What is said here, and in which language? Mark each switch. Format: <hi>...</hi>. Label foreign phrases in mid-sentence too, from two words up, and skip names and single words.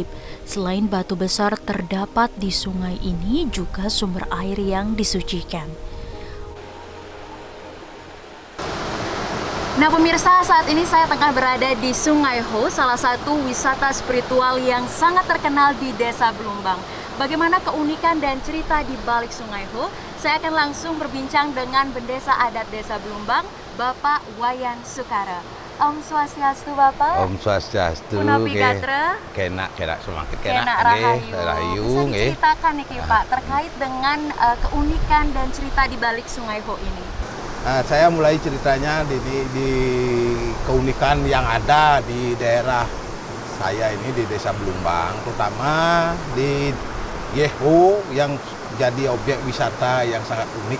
<id>Selain batu besar terdapat di sungai ini juga sumber air yang disucikan. Nah pemirsa, saat ini saya tengah berada di Sungai Ho, salah satu wisata spiritual yang sangat terkenal di Desa Belumbang. Bagaimana keunikan dan cerita di balik Sungai Ho? Saya akan langsung berbincang dengan Bendesa Adat Desa Belumbang, Bapak Wayan Sukara.</id> <ban>Om Swastiastu Bapak. Om Swastiastu. Punapi gatra. Kenak semakin Kenak rahayu.</ban> <id>Bisa diceritakan nih Pak terkait dengan keunikan dan cerita di balik Sungai Ho ini. Saya mulai ceritanya di keunikan yang ada di daerah saya ini di Desa Belumbang, terutama di Yeho yang jadi objek wisata yang sangat unik.</id>